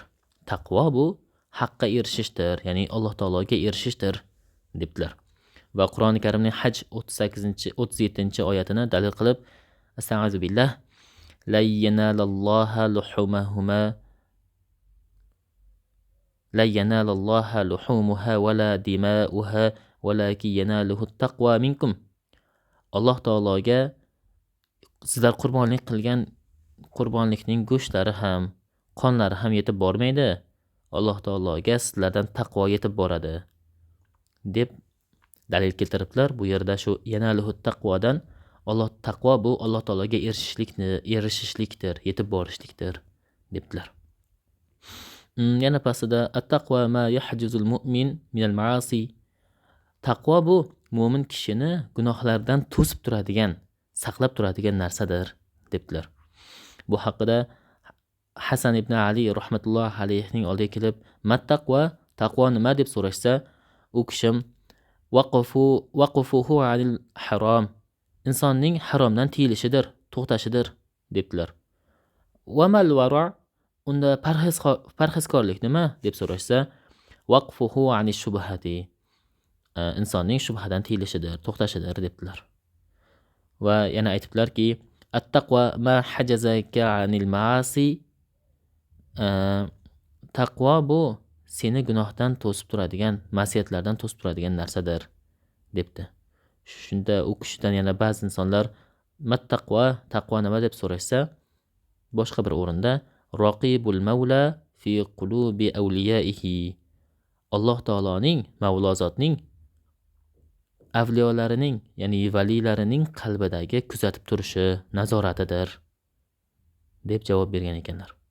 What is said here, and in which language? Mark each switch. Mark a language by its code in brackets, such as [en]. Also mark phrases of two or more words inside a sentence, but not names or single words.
[uz] Taqvo bu haqqa erishishdir, ya'ni Alloh taologa erishishdir debdilar. [ar] va [uz] Qur'oni Karimning Haj 37-oyatini dalil qilib, [ar] أستغفر بالله, لا ينال الله لحومهما لا ينال الله لحومها ولا دماؤها ولكن يناله التقوى منكم. [uz] Alloh taologa sizlar qurbonlik qilgan qurbonlikning go'shtlari ham, qonlari ham yetib bormaydi. Alloh taologa sizlardan taqvo yetib boradi deb dalil keltiriblar. Bu yerda shu yanaluhu taqvodan taqvo bu Alloh taologa erishishlikdir, yetib borishlikdir debdilar. Yana pastida [ar] التقوى ما يحجز المؤمن من المعاصي. [uz] Taqvo bu mo'min kishini gunohlardan to'sib turadigan, saqlab turadigan narsadir debdilar. Bu haqida Hasan ibn Ali [ar] رحمة الله عليه-ning [uz] oldiga kelib, "Mat-taqwa, taqvo nima?" deb so'rashsa, u kishim [ar] وقفه عن الحرام, [uz] insonning haromdan tiyilishidir, to'xtashidir debdilar. [ar] "وما الورع', [uz] unda parhezkorlik nima?" deb so'rashsa, [ar] "وقفه عن الشبهات", [uz] insonning shubhadan tiyilishidir, to'xtashidir debdilar. Va yana aytiblarki, [ar] "التقوى ما حجزك عن المعاصي", [uz] taqvo bu seni gunohdan to'sib turadigan, ma'siyatlardan to'sib turadigan narsadir debdi. Shunda u kishidan yana ba'zi insonlar mat-taqva, taqvo nima deb so'rashsa, boshqa bir o'rinda [ar] رقيب المولى في قلوب أوليائه, [uz] Alloh taoloning, Mavlo zotning avliyolarining, ya'ni valilarining qalbidagi kuzatib turishi, nazoratidir deb javob bergan ekanlar.